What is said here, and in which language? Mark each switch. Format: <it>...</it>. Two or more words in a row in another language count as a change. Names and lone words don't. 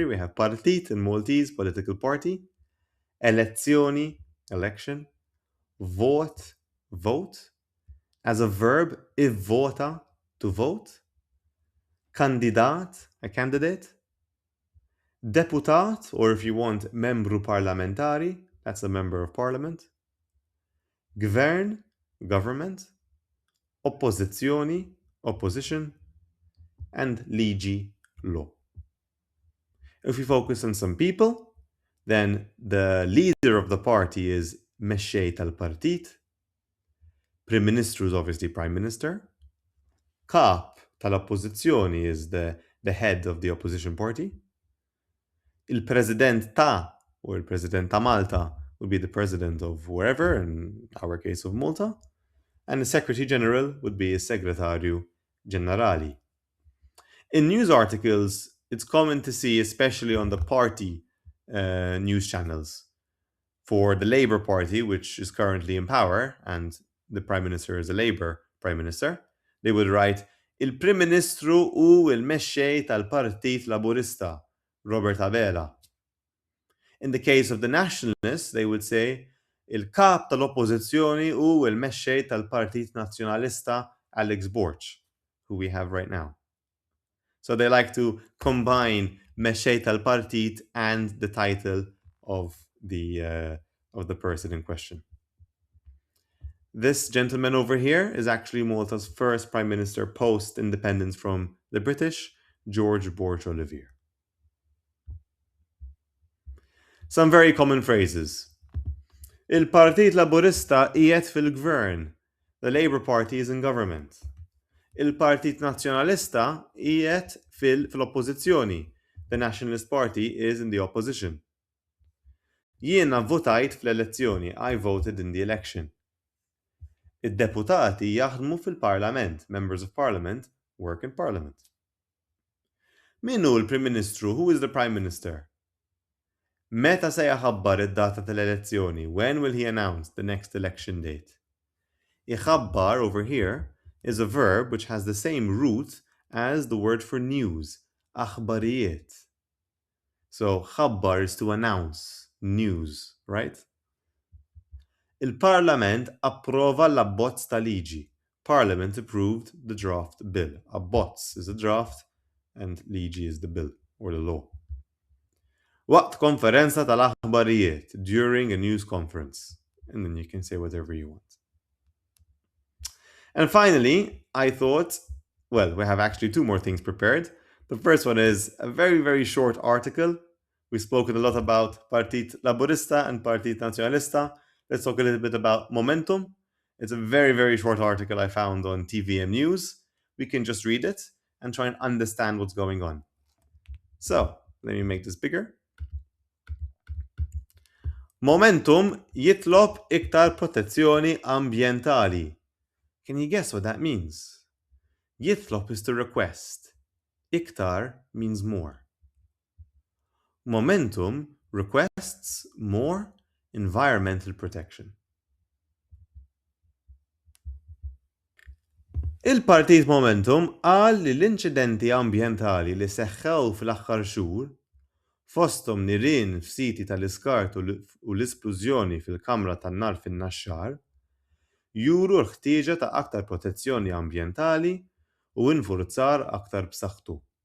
<en>We have partit in Maltese, political party. Elezioni, election. Vote, vote. As a verb, ivvota, to vote. Kandidat, a candidate. Deputat, or if you want,</en> <mt>membru parlamentari,</mt> <en>that's a member of parliament. Gvern, government. Oppozizzjoni, opposition. And liġi, law. If we focus on some people, then the leader of the party is</en> <mt>mexxej tal-partit. Prim Ministru</mt> <en>is obviously Prime Minister.</en> <mt>Kap tal-oppożizzjoni</mt> <en>is the head of the opposition party.</en> <mt>Il-President ta'</mt> <en>or</en> <mt>il-President ta' Malta</mt> <en>would be the president of wherever, in our case of Malta. And the Secretary General would be a</en> <mt>Segretarju Ġenerali.</mt> <en>In news articles, it's common to see, especially on the party news channels, for the Labour Party, which is currently in power, and the Prime Minister is a Labour Prime Minister, they would write,</en> <mt>Il-Prim Ministru u il-mexxej tal-Partit Laburista, Robert Abela.</mt> <en>In the case of the Nationalists, they would say,</en> <mt>Il-Kap tal-Oppożizzjoni u il-mexxej tal-Partit Nazzjonalista, Alex Borch,</mt> <en>who we have right now. So they like to combine</en> <mt>mexxej tal-Partit</mt> <en>and the title of the person in question. This gentleman over here is actually Malta's first Prime Minister post-independence from the British, George Borch Olivier. Some very common phrases.</en> <mt>Il-Partit Laburista qiegħed fil-gvern.</mt> <en>The Labour Party is in government.</en> <mt>Il-Partit Nazzjonalista qiegħed fil-oppożizzjoni.</mt> <en>The Nationalist Party is in the opposition.</en> <mt>Jiena votajt fl-elezzjoni.</mt> <en>I voted in the election.</en> <mt>Id-deputati jaħdmu fil-Parlament.</mt> <en>Members of Parliament work in Parliament.</en> <mt>Min hu l-Prim Ministru?</mt> <en>Who is the Prime Minister?</en> <mt>Meta se jaħabbar id-data tal-elezzjoni?</mt> <en>When will he announce the next election date? Iħabbar over here is a verb which has the same root as the word for news, aħbarijiet. So, ħabbar is to announce, news, right?</en> <mt>Il-Parlament approva l-abbozz ta' liġi.</mt> <en>Parliament approved the draft bill. Abbozz is a draft and liġi is the bill or the law.</en> <mt>Waqt konferenza tal-aħbarijiet,</mt> <en>during a news conference. And then you can say whatever you want. And finally, I thought, well, we have actually two more things prepared. The first one is a very, very short article. We've spoken a lot about Partit Laburista and Partit Nazzjonalista. Let's talk a little bit about momentum. It's a very, very short article I found on TVM News. We can just read it and try and understand what's going on. So, let me make this bigger.</en> <mt>Momentum jitlob iktar protezzjoni ambientali.</mt> <en>Can you guess what that means? Jitlob is to request. Iktar means more. Momentum requests more environmental protection.</en> <mt>Il-Partit Momentum qal li l-inċidenti ambjentali li seħħew fl-aħħar xhur fosthom nirien f'siti tal-iskart u l-isplużjoni fil-kamra tan-nar fin-Naxxar juru l-ħtieġa ta' aktar protezzjoni ambjentali u infurzar aktar b'saħħtu.</mt>